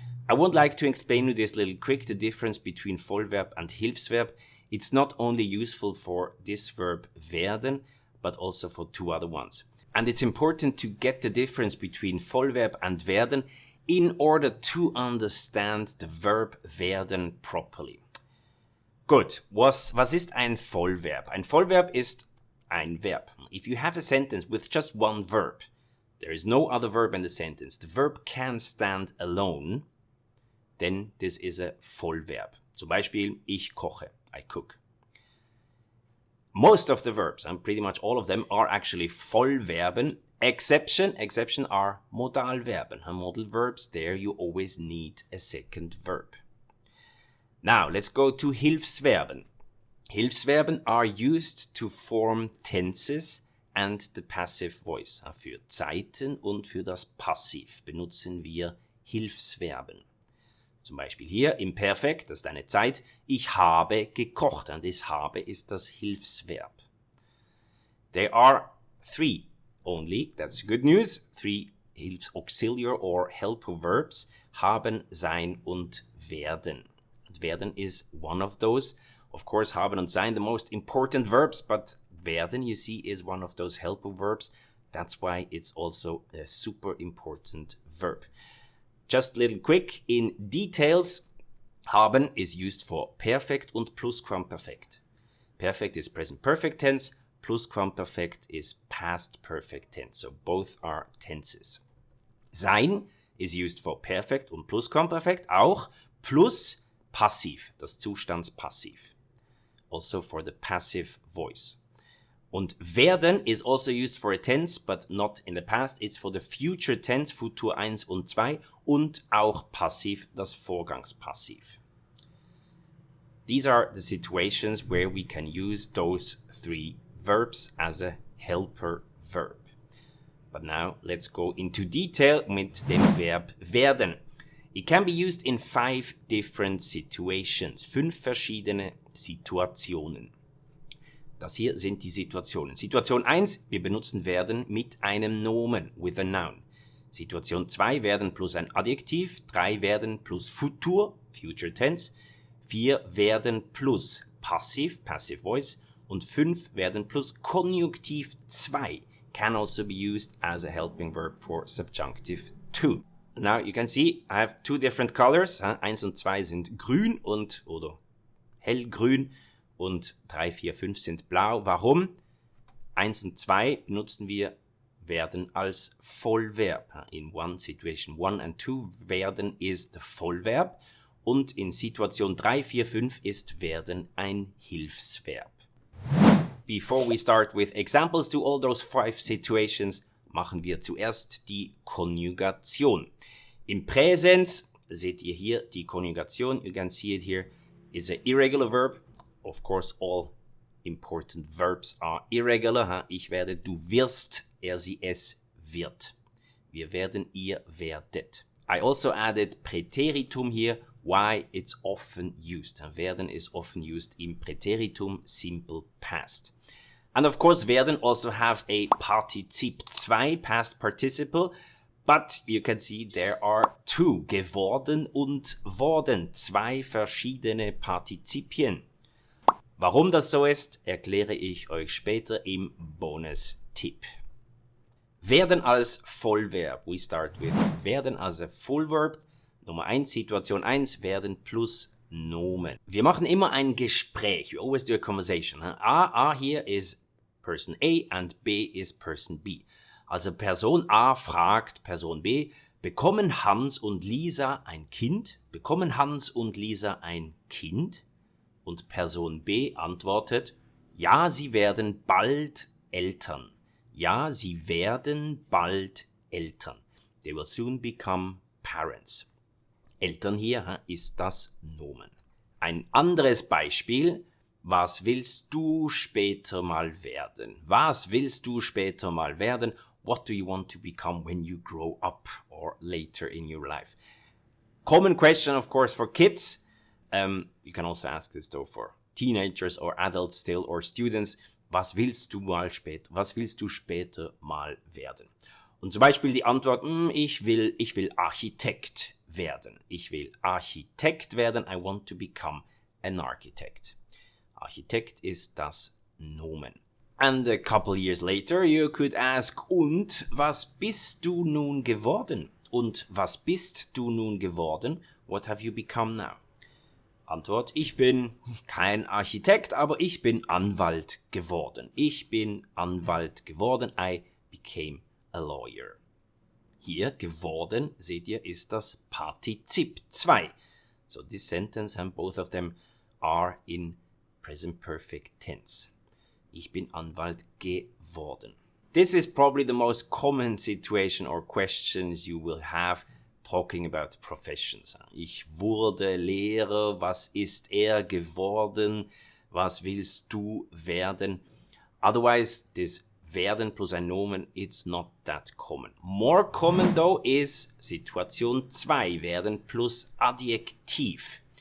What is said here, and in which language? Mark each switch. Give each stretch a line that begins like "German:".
English: I would like to explain you this little quick, the difference between Vollverb and Hilfsverb. It's not only useful for this verb werden, but also for two other ones. And it's important to get the difference between Vollverb and werden in order to understand the verb werden properly.
German: Gut, was ist ein Vollverb? Ein Vollverb ist ein Verb.
English: If you have a sentence with just one verb, there is no other verb in the sentence, the verb can stand alone, then this is a Vollverb.
German: Zum Beispiel, ich koche,
English: I cook. Most of the verbs, and pretty much all of them, are actually Vollverben. Exception are Modalverben. Modal verbs, there you always need a second verb. Now, let's go to Hilfsverben. Hilfsverben are used to form tenses and the passive voice.
German: Für Zeiten und für das Passiv benutzen wir Hilfsverben. Zum Beispiel hier im Perfekt, das ist eine Zeit, ich habe gekocht. Und das habe ist das Hilfsverb.
English: There are 3 only, that's good news, 3 auxiliary or helper verbs,
German: haben, sein und werden.
English: And werden is one of those. Of course, haben und sein, the most important verbs, but werden, you see, is one of those helper verbs. That's why it's also a super important verb. Just a little quick, in details, haben is used for perfect und plusquamperfekt. Perfect is present perfect tense, plusquamperfekt is past perfect tense, so both are tenses. Sein is used for perfect und plusquamperfekt,
German: auch plus passiv, das Zustandspassiv.
English: Also for the passive voice. Und werden is also used for a tense, but not in the past. It's for the future tense,
German: Futur 1 und 2, und auch passiv, das Vorgangspassiv.
English: These are the situations where we can use those 3 verbs as a helper verb. But now let's go into detail
German: mit dem Verb werden.
English: It can be used in 5 different situations,
German: 5 verschiedene Situationen. Das hier sind die Situationen. Situation 1, wir benutzen werden mit einem Nomen,
English: with a noun.
German: Situation 2, werden plus ein Adjektiv, 3 werden plus Futur,
English: future tense,
German: 4 werden plus Passiv,
English: passive voice
German: und 5 werden plus Konjunktiv 2,
English: can also be used as a helping verb for subjunctive too. Now you can see I have two different colors.
German: 1 und 2 sind grün oder hellgrün und 3, 4, 5 sind blau. Warum? 1 und 2 benutzen wir werden als Vollverb.
English: In one situation 1 and 2 werden is the Vollverb
German: und in Situation 3, 4, 5 ist werden ein Hilfsverb. Before we start with examples to all those 5 situations, machen wir zuerst die Konjugation. Im Präsens seht ihr hier die Konjugation.
English: You can see it here is an irregular verb. Of course, all important verbs are irregular.
German: Ich werde, du wirst, er, sie, es wird. Wir werden, ihr werdet.
English: I also added Präteritum here. Why? It's often used. Werden is often used im Präteritum simple past. And of course, werden also have a Partizip 2 past participle, but you can see there are 2,
German: geworden und worden, 2 verschiedene Partizipien. Warum das so ist, erkläre ich euch später im Bonus-Tipp. Werden als Vollverb.
English: We start with werden as a full verb.
German: Nummer 1, Situation 1, werden plus Nomen. Wir machen immer ein Gespräch.
English: We always do a conversation. A here is person A and B is person B.
German: Also Person A fragt Person B, bekommen Hans und Lisa ein Kind? Bekommen Hans und Lisa ein Kind? Und Person B antwortet, ja, sie werden bald Eltern. Ja, sie werden bald Eltern.
English: They will soon become parents.
German: Eltern hier ist das Nomen. Ein anderes Beispiel, was willst du später mal werden? Was willst du später mal werden?
English: What do you want to become when you grow up or later in your life? Common question, of course, for kids. You can also ask this though for teenagers or adults still or students.
German: Was willst du später mal werden? Und zum Beispiel die Antwort, ich will Architekt werden. Ich will Architekt werden.
English: I want to become an architect.
German: Architekt ist das Nomen.
English: And a couple years later you could ask,
German: und was bist du nun geworden? Und was bist du nun geworden?
English: What have you become now?
German: Antwort, ich bin kein Architekt, aber ich bin Anwalt geworden. Ich bin Anwalt geworden.
English: I became a lawyer.
German: Hier geworden, seht ihr, ist das Partizip 2.
English: So this sentence and both of them are in present perfect tense.
German: Ich bin Anwalt geworden.
English: This is probably the most common situation or questions you will have talking about professions.
German: Ich wurde Lehrer, was ist er geworden? Was willst du werden?
English: Otherwise, this werden plus ein Nomen, it's not that common. More common though is Situation 2, werden plus Adjektiv.